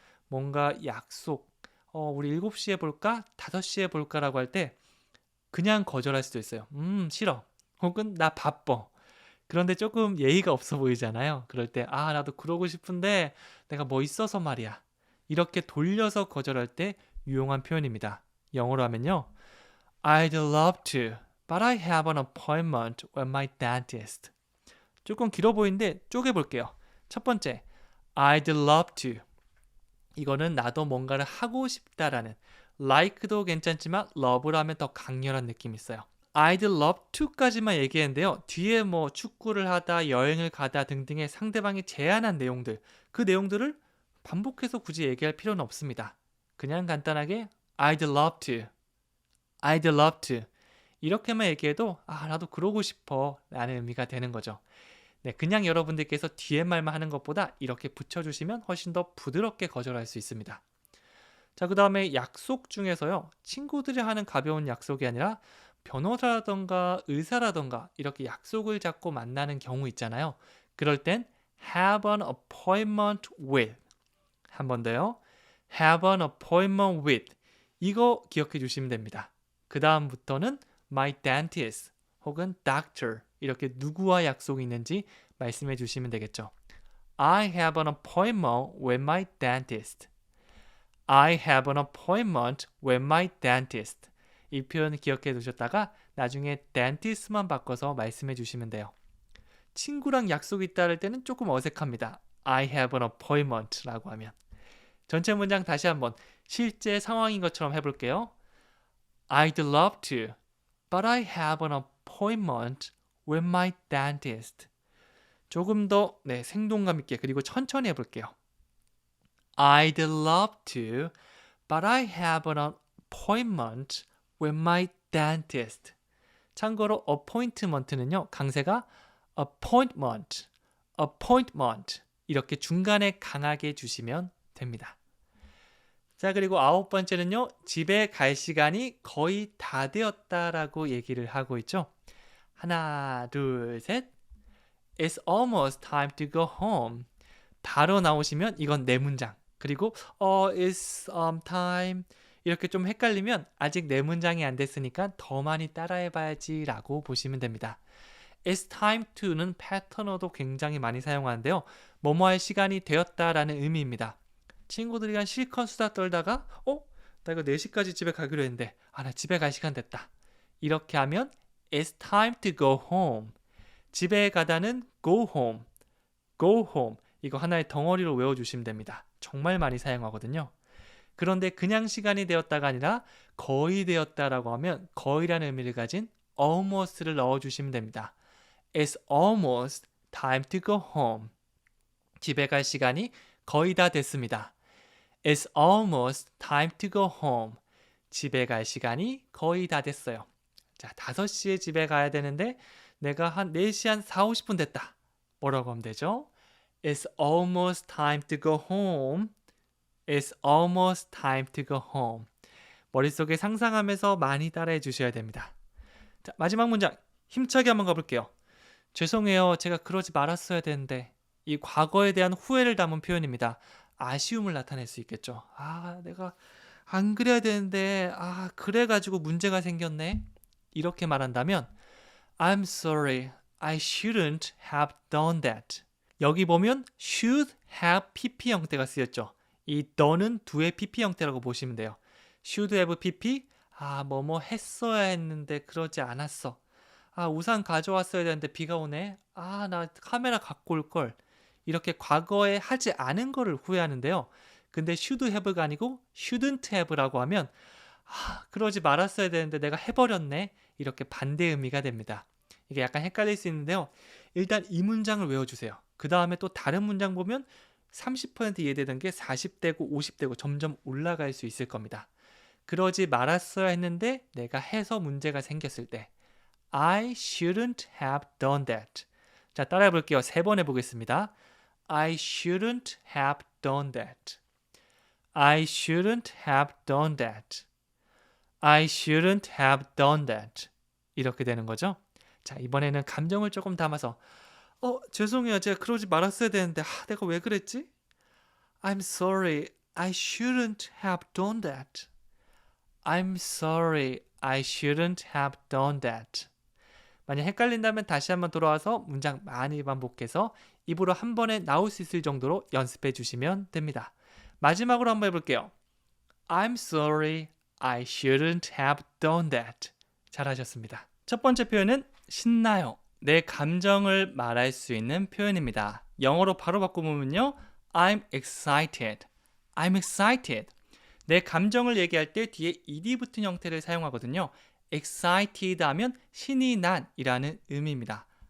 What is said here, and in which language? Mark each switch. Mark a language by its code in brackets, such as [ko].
[ko] 뭔가 약속, 우리 7시에 볼까? 5시에 볼까라고 할 때 그냥 거절할 수도 있어요. 싫어. 혹은 나 바빠. 그런데 조금 예의가 없어 보이잖아요. 그럴 때, 나도 그러고 싶은데 내가 뭐 있어서 말이야. 이렇게 돌려서 거절할 때 유용한 표현입니다. 영어로 하면요. [en] I'd love to, but I have an appointment with my dentist. [ko] 조금 길어 보이는데 쪼개볼게요. 첫 번째, [en] I'd love to. [ko] 이거는 나도 뭔가를 하고 싶다라는 like도 괜찮지만 love를 하면 더 강렬한 느낌이 있어요. [en] I'd love to까지만 [ko] 얘기했는데요. 뒤에 뭐 축구를 하다, 여행을 가다 등등의 상대방이 제안한 내용들, 그 내용들을 반복해서 굳이 얘기할 필요는 없습니다. 그냥 간단하게 [en] I'd love to, I'd love to [ko] 이렇게만 얘기해도 나도 그러고 싶어 라는 의미가 되는 거죠. 네, 그냥 여러분들께서 뒤에 말만 하는 것보다 이렇게 붙여주시면 훨씬 더 부드럽게 거절할 수 있습니다. 자, 그 다음에 약속 중에서요. 친구들이 하는 가벼운 약속이 아니라 변호사라던가 의사라던가 이렇게 약속을 잡고 만나는 경우 있잖아요. 그럴 땐 [en] have an appointment with. [ko] 한 번 더요. [en] have an appointment with. [ko] 이거 기억해 주시면 됩니다. 그 다음부터는 my dentist 혹은 doctor 이렇게 누구와 약속이 있는지 말씀해 주시면 되겠죠. [en] I have an appointment with my dentist. I have an appointment with my dentist. [ko] 이 표현 기억해 두셨다가 나중에 dentist만 바꿔서 말씀해 주시면 돼요. 친구랑 약속이 있다 할 때는 조금 어색합니다. [en] I have an appointment [ko] 라고 하면. 전체 문장 다시 한번 실제 상황인 것처럼 해볼게요. [en] I'd love to, but I have an appointment with my dentist. [ko] 조금 더 생동감 있게 그리고 천천히 해볼게요. [en] I'd love to, but I have an appointment with my dentist. [ko] 참고로 appointment는요. 강세가 appointment, appointment 이렇게 중간에 강하게 주시면 됩니다. 자, 그리고 9번째는요. 집에 갈 시간이 거의 다 되었다라고 얘기를 하고 있죠. 하나, 둘, 셋. [en] It's almost time to go home. [ko] 바로 나오시면 이건 내 문장. 그리고 it's time 이렇게 좀 헷갈리면 아직 내 문장이 안 됐으니까 더 많이 따라해봐야지 라고 보시면 됩니다. [en] It's time to [ko] 는 패턴어도 굉장히 많이 사용하는데요. 뭐뭐 할 시간이 되었다라는 의미입니다. 친구들이랑 실컷 수다 떨다가 나 이거 4시까지 집에 가기로 했는데 나 집에 갈 시간 됐다. 이렇게 하면 [en] It's time to go home. [ko] 집에 가다는 [en] go home. go home. [ko] 이거 하나의 덩어리로 외워주시면 됩니다. 정말 많이 사용하거든요. 그런데 그냥 시간이 되었다가 아니라 거의 되었다라고 하면 거의라는 의미를 가진 almost를 넣어주시면 됩니다. [en] It's almost time to go home. [ko] 집에 갈 시간이 거의 다 됐습니다. [en] It's almost time to go home. [ko] 집에 갈 시간이 거의 다 됐어요. 자, 5시에 집에 가야 되는데 내가 한 4시 한 4, 50분 됐다. 뭐라고 하면 되죠? [en] It's almost time to go home. It's almost time to go home. [ko] 머릿속에 상상하면서 많이 따라해 주셔야 됩니다. 자, 마지막 문장 힘차게 한번 가볼게요. 죄송해요. 제가 그러지 말았어야 되는데. 이 과거에 대한 후회를 담은 표현입니다. 아쉬움을 나타낼 수 있겠죠. 내가 안 그래야 되는데 그래가지고 문제가 생겼네. 이렇게 말한다면 [en] I'm sorry. I shouldn't have done that. [ko] 여기 보면 should have pp 형태가 쓰였죠. 이 do는 두의 pp 형태라고 보시면 돼요. should have pp 아, 뭐뭐 했어야 했는데 그러지 않았어. 아, 우산 가져왔어야 되는데 비가 오네. 아, 나 카메라 갖고 올 걸. 이렇게 과거에 하지 않은 거를 후회하는데요. 근데 [en] should have [ko] 가 아니고 [en] shouldn't have [ko] 라고 하면 아, 그러지 말았어야 되는데 내가 해버렸네. 이렇게 반대 의미가 됩니다. 이게 약간 헷갈릴 수 있는데요. 일단 이 문장을 외워주세요. 그 다음에 또 다른 문장 보면 30% 이해되던 게 40되고 50되고 점점 올라갈 수 있을 겁니다. 그러지 말았어야 했는데 내가 해서 문제가 생겼을 때 [en] I shouldn't have done that. [ko] 자, 따라해 볼게요. 3번 해보겠습니다. [en] I shouldn't have done that. I shouldn't have done that. I shouldn't have done that. [ko] 이렇게 되는 거죠. 자, 이번에는 감정을 조금 담아서 죄송해요. 제가 그러지 말았어야 되는데 내가 왜 그랬지? [en] I'm sorry. I shouldn't have done that. I'm sorry. I shouldn't have done that. [ko] 만약 헷갈린다면 다시 한번 돌아와서 문장 많이 반복해서 입으로 한 번에 나올 수 있을 정도로 연습해 주시면 됩니다. 마지막으로 한번 해볼게요. [en] I'm sorry. I shouldn't have done that. [ko] 잘하셨습니다. 첫 번째 표현은 신나요. 내 감정을 말할 수 있는 표현입니다. 영어로 바로 바꿔보면요. [en] I'm excited. I'm excited. [ko] 내 감정을 얘기할 때 뒤에 ed 붙은 형태를 사용하거든요. excited 하면 신이 난이라는 의미입니다.